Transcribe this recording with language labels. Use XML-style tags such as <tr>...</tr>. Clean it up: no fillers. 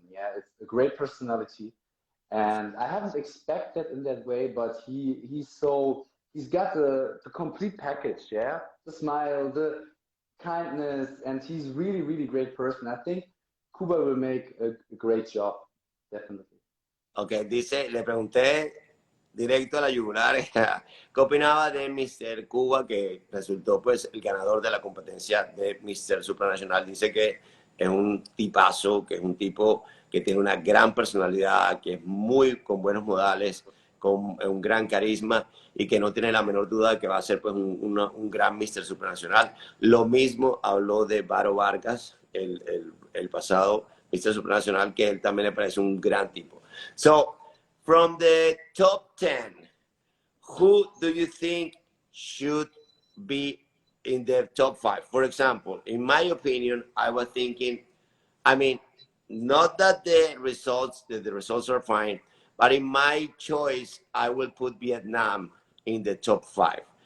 <en>Yeah, it's a great personality, and I haven't expected in that way, but he's got the complete package. Yeah, the smile, the kindness, and he's really, really great person. I think Cuba will make a great job, definitely.</en> <es>Ok, dice, le pregunté directo a la yugular qué opinaba de Mr. Cuba, que resultó pues el ganador de la competencia de Mr. Supranacional. Dice que es un tipazo, que es un tipo que tiene una gran personalidad, que es con buenos modales, con un gran carisma y que no tiene la menor duda de que va a ser pues un gran Mr. Supranacional. Lo mismo habló de Varo Vargas, el pasado Mr. Supranacional, que él también le parece un gran tipo.</es> <en>So, from the top 10, who do you think should be in the top 5? For example, in my opinion, I was thinking, I mean, not that the results are fine, but in my choice, I will put Vietnam in the top 5.</en>